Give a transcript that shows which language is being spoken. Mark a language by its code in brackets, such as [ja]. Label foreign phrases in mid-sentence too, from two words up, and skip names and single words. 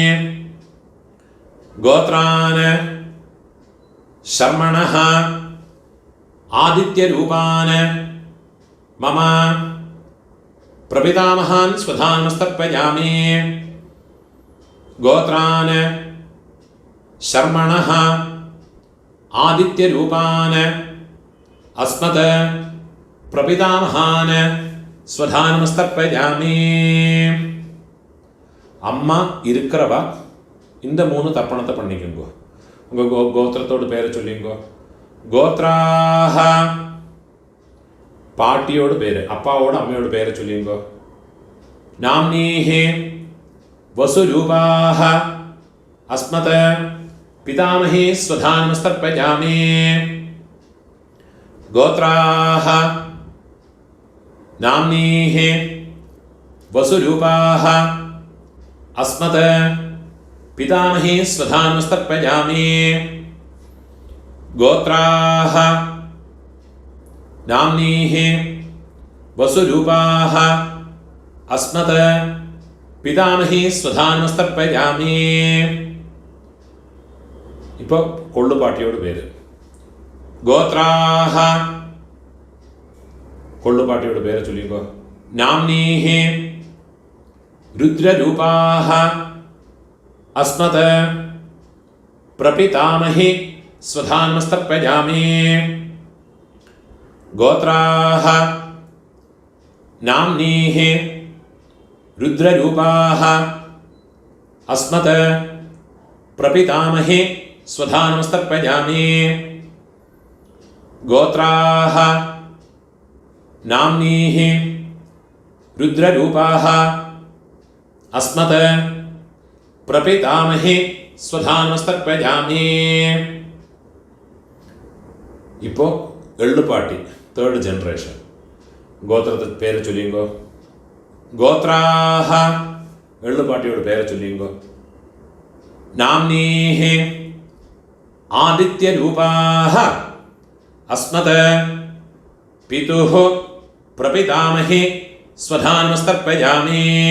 [sa] ഗോത്രാന് ശർമ്മണഃ ആദിത്യരൂപാന് മമ പ്രപിതാമഹാൻ സ്വധാനമസ്തർപ്പയാമി ഗോത്രാന് ശർമ്മണഃ ആദിത്യരൂപാന് അസ്മത് പ്രപിതാമഹാന് സ്വധാനമസ്തർപ്പയാമി. [ta] அம்மா இருக்கிறவா இந்த 3 தர்ப்பணத்தை பண்ணிக்கோங்க. உங்கள் கோத்திரத்தோடு பேரை சொல்லிங்கோ. கோத்ராஹ பாட்டியோட பேர், அப்பாவோட அம்மையோட பேரை சொல்லிங்கோ. [sa] நாம்னீஹி वसुरूपाः अस्मत् पितामही स्वधानमस्तर्पयामि गोत्राः नाम्नीः वसुरूपाः अस्मत् पितामही स्वधानमस्तर्पयामि गोत्राः नाम्नीः वसुरूपाः अस्मत् പിതാമഹി സ്വധാനമസ്തർപ്പയാമി. [ta] இப்போ கொள்ளுப்பாட்டியோட பேர் கோத்ராஹ கொள்ளுப்பாட்டியோட பேர் சொல்லிக்கோ. [sa] നാംനീഹി രുദ്രരൂപാഹ അസ്മത് പ്രപിതാമഹി സ്വധാനമസ്തർപ്പയാമി ഗോത്രാഹ നാംനീഹി रुद्ररूपाः अस्मत् प्रपितामहि स्वधानमस्तर्पयामि गोत्राः नाम्नीः रुद्ररूपाः अस्मत् प्रपितामहि स्वधानमस्तर्पयामि. [ta] இப்போ எள்ளுப்பாட்டி [en] third generation [ta] கோத்திரத்தை பேர் சொல்லுங்கோ. கோத்ராஹ எள்ளுப்பாட்டியோட பேரை சொல்லுங்கோ. [sa] നാംനീഹി ആദിത്യരൂപാഹ അസ്മത് പിതുഃ പ്രപിതാമഹി സ്വധാനമസ്തർപ്പയാമി